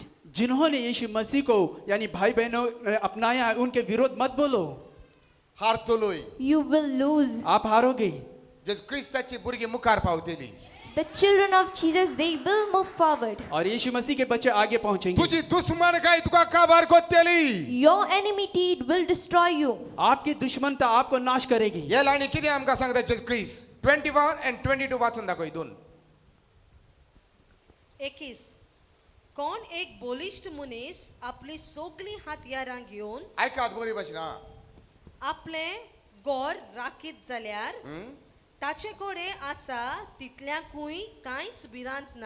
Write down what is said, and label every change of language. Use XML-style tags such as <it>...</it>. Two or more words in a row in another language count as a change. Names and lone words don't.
<hi>जिन्होंने यीशु मसीह को यानी भाई बहनों ने अपनाया है, उनके विरोध मत बोलो,</hi> <kok>हारतलोय</kok> <en>You will lose.</en> <hi>आप हारोगे।</hi> <kok>जेजू क्रिस्ताची भुरगीं मुखार पावतली</kok> <en>The children of Jesus, they will move forward.</en> <hi>और यीशु मसीह के बच्चे आगे पहुंचेंगे।</hi> <kok>तुझी दुश्मन काय तुका काबार कोत्तेली</kok> <en>Your enmity it will destroy you.</en> <hi>आपकी दुश्मनता आपको नाश करेगी।</hi> <kok>हे लायनी कितें आमकां सांगता जेजू क्रिस्त 21 and 22 वाचून दाखय दोन 21 कोण एक बोलिष्ठ मनीस आपली सगळी हातयारां घेऊन ऐकात बरी भाशेन हा आपले गोर राखीत जाल्यार ताचे कोडे आसा तितल्याकूय कांयच भिरांत ना</kok>